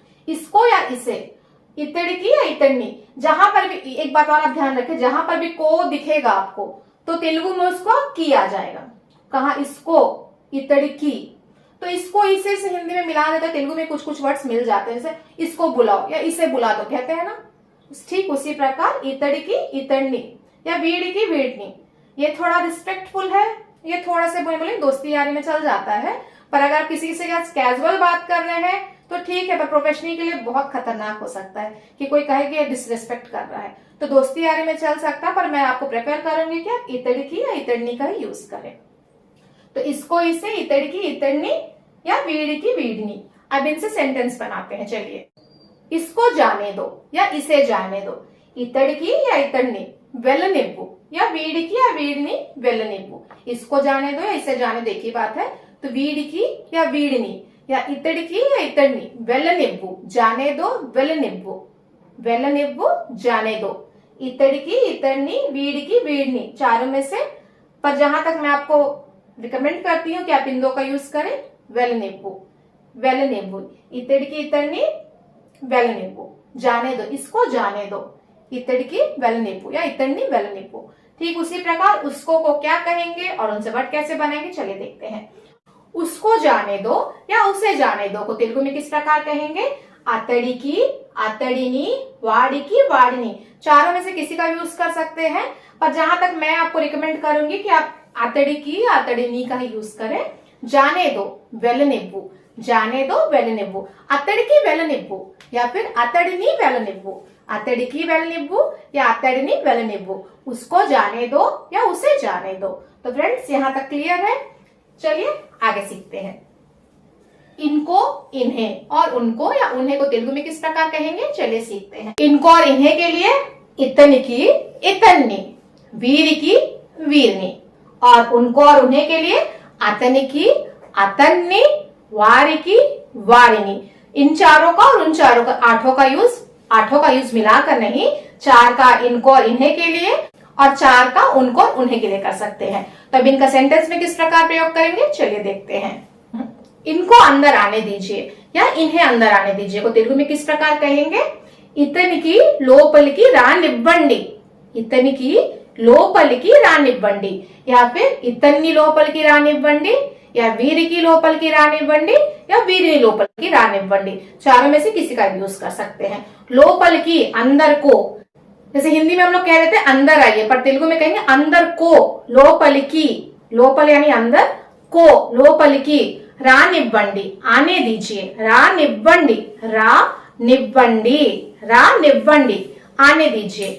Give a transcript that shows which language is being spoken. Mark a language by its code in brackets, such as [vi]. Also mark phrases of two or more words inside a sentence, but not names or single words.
[hi] इसको या इसे, इतड़की या इतड़नी, जहां पर भी, एक बात और आप ध्यान रखें, जहां पर भी को दिखेगा आपको तो तेलुगु में उसको की आ जाएगा। कहा इसको, इतड़की, तो इसको इसे से हिंदी में मिला देते, तेलुगु में कुछ कुछ वर्ड्स मिल जाते हैं, जैसे इसको बुलाओ या इसे बुला दो कहते हैं ना, ठीक उसी प्रकार [te] ఇతడికి, ఇతడిని [hi] या [te] వీడికి, వీడిని, [hi] ये थोड़ा रिस्पेक्टफुल है, ये थोड़ा से बोले दोस्ती यारी में चल जाता है, पर अगर आप किसी से कैजुअल बात कर रहे हैं तो ठीक है, पर प्रोफेशनल के लिए बहुत खतरनाक हो सकता है कि कोई कहे कि डिसरिस्पेक्ट कर रहा है, तो दोस्ती यारी में चल सकता है, पर मैं आपको प्रेफर करूंगी कि आप इतड़की या इतड़नी का ही यूज करें। तो इसको इसे, [te] ఇతడికి, ఇతడిని या వీడికి, వీడిని। [hi] अब इनसे सेंटेंस बनाते हैं, चलिए। इसको जाने दो या इसे जाने दो, [te] इतड़की या ఇతడిని వెళ్ళనివ్వు या वीड़की या వీడిని వెళ్ళనివ్వు। [hi] इसको जाने दो या इसे जाने दो, एक ही बात है, तो वीड़की या वीड़नी या इतड़की या [te] ఇతడిని వెళ్ళనివ్వు, [hi] जाने दो, [te] వెళ్ళనివ్వు, వెళ్ళనివ్వు [hi] जाने दो, [te] ఇతడికి, ఇతడిని, వీడికి, వీడిని, [hi] चारों में से, पर जहां तक मैं आपको रिकमेंड करती हूँ कि आप इन दो का यूज करें, [te] వెళ్ళనివ్వు, వెళ్ళనివ్వు, ఇతడికి, ఇతడిని, వెళ్ళనివ్వు, [hi] जाने दो, इसको जाने दो, [te] ఇతడికి, వెళ్ళనివ్వు या ఇతడిని, వెళ్ళనివ్వు। [hi] ठीक उसी प्रकार उसको को क्या कहेंगे और उनसे वर्ड कैसे बनाएंगे, चलिए देखते हैं। उसको जाने दो या उसे जाने दो को तेलुगु में किस प्रकार कहेंगे, [te] అతడికి, అతడిని, వాడికి, వాడిని, [hi] चारों में से किसी का यूज कर सकते हैं, पर जहां तक मैं आपको रिकमेंड करूंगी कि आप अतड़िकी या अतड़िनी का ही यूज करें। जाने दो, वेलनिव्वु, जाने दो, [te] వెళ్ళనివ్వు, అతడికి, వెళ్ళనివ్వు [hi] या फिर [te] అతడిని, వెళ్ళనివ్వు, అతడికి, వెళ్ళనివ్వు या అతడిని, వెళ్ళనివ్వు, [hi] उसको जाने दो या उसे जाने दो। तो फ्रेंड्स यहाँ तक क्लियर है, चलिए आगे सीखते हैं। इनको, इन्हें और उनको या उन्हें को तेलुगु में किस प्रकार कहेंगे, चलिए सीखते हैं। इनको और इन्हें के लिए [te] ఇతనికి, ఇతన్ని, వీరికి, వీరిని, [hi] और उनको और उन्हें के लिए [te] అతనికి, అతన్ని, వారికి, వారిని। [hi] इन चारों का और उन चारों का, आठों का यूज मिलाकर नहीं, चार का इनको और इन्हें के लिए और चार का उनको और उन्हें के लिए कर सकते हैं। तो अब इनका सेंटेंस में किस प्रकार प्रयोग करेंगे, चलिए देखते हैं। इनको अंदर आने दीजिए या इन्हें अंदर आने दीजिए को तेलुगु में किस प्रकार कहेंगे, [te] ఇతనికి లోపలికి రానివ్వండి, ఇతనికి లోపలికి రానివ్వండి [hi] या फिर [te] ఇతన్ని లోపలికి రానివ్వండి या వీరికి లోపలికి రానివ్వండి या వీరిని లోపలికి రానివ్వండి, [hi] चारों में से किसी का यूज कर सकते हैं। लोपलिकी अंदर को, जैसे हिंदी में हम लोग कह रहे थे अंदर आइए, पर तेलुगु में कहेंगे अंदर को, लोपलिकी, लोपल यानी अंदर, को [te] లోపలికి, రానివ్వండి [hi] आने दीजिए, [te] రానివ్వండి, రానివ్వండి, రానివ్వండి [hi] आने दीजिए।